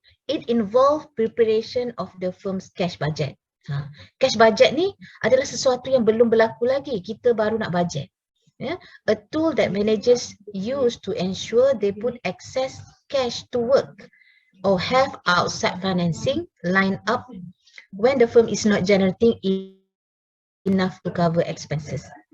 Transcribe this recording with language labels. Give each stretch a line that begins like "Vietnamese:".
English: It involve preparation of the firm's cash budget.
Malay: Cash budget ni adalah sesuatu yang belum berlaku lagi. Kita baru nak budget.
English: A tool that managers use to ensure they put excess cash to work or have outside financing lined up when the firm is not generating enough to cover expenses.